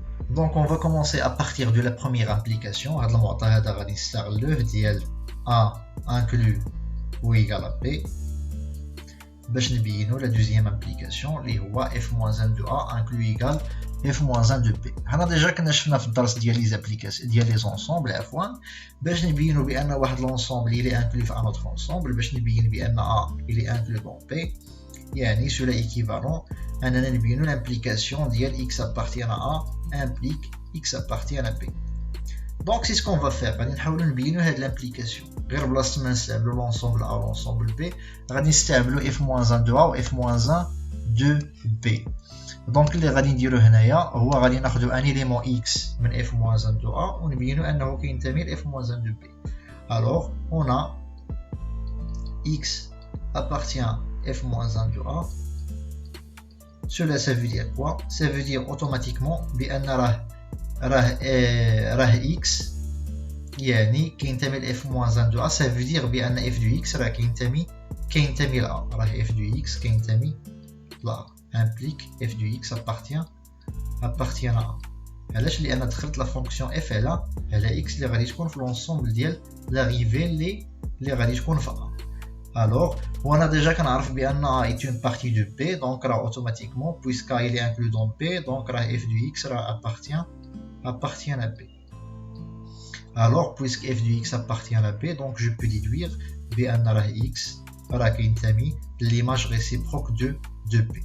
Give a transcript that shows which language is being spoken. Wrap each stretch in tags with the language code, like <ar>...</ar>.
<fr>donc on va commencer à partir de la première implication.</fr> <ar>هاد المعطى هذا غادي نستغلوه ديال</ar> <fr>A inclus ou égale à b</fr> <ar>باش نبينو</ar> <fr>la deuxième implication اللي هو f moins 1 de A inclus égale f moins 1 de b.</fr> <ar>هنا ديجا كنا شفنا في الدرس ديال لي زابليكاسيون ديال لي زونسومبل عفوا باش نبينو بان واحد لونسومبل اللي انكلو في ان اوتر انسومبل باش نبين بان A اللي انكلو دون b.</ar> <fr>يعني cela équivalent</fr> <ar>اننا نبينو</ar> <fr>l'implication ديال x appartient à A implique x appartient à b. donc c'est ce qu'on va faire.</fr> <ar>غادي نحاولو نبينو هاد l'implication غير بلاصه ما نستعملو l'ensemble A و l'ensemble B غادي نستعملو f moins 1 de A و f moins 1 de B. donc اللي غادي نديرو هنايا هو غادي ناخدو ان élément x من f moins 1 de A و نبينو انه كينتمي ل f moins 1 de B.</ar> <fr>alors on a x appartient f moins 1 de A. cela ça veut dire quoi? ça veut dire automatiquement بان راه x</fr> <ar>يعني كينتمي ل</ar> <fr>f moins 1 de A. ça veut dire بان f du x راه كينتمي ل A. راه f du x كينتمي ل A implique f du x appartient à A.</fr> <ar>علاش؟ لان دخلت لا فونكسيون f على x اللي غادي تكون في l'ensemble ديال l'arrivée اللي غادي تكون في A.</ar> <fr>alors وانا déjà كنعرف بان A est une partie de B. donc راه automatiquement puisque A il est inclus dans B donc راه f du x راه appartient à B. alors puisque f du x appartient à B donc je peux déduire بان</fr> <ar>راه x راه كينتمي</ar> <fr>l'image réciproque de B.</fr>